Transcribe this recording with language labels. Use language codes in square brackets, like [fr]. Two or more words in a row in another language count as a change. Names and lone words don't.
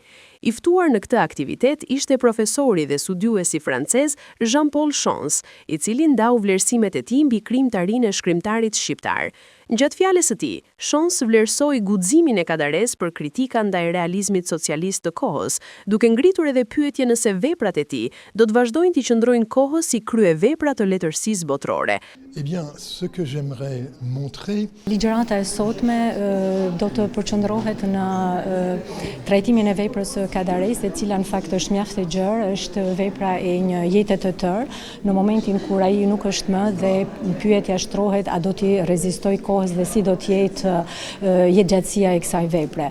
[sq] I ftuar në këtë aktivitet ishte profesori dhe studiuesi francez Jean-Paul Chance, i cili ndau vlerësimet e tij mbi krijimtarinë e shkrimtarit shqiptar. Gjatë fjalës së tij, Chance vlerësoi guximin e Kadares për kritika ndaj realizmit socialist të kohës, duke ngritur edhe pyetje nëse veprat e tij do të vazhdojnë të qëndrojnë kohës si kryevepra të letërsisë botërore. [fr] Eh bien, ce que j'aimerais montrer. [sq] Ligjërata e sotme do të përqendrohet në trajtimin e veprës së Kadares, e cila në fakt është mjaft e gjerë, është vepra e një jete të tërë, në momentin kur ai nuk është më dhe pyetja shtrohet a do t'i rezistoj kohës dhe si do të jetë jetëgjatësia e kësaj vepre.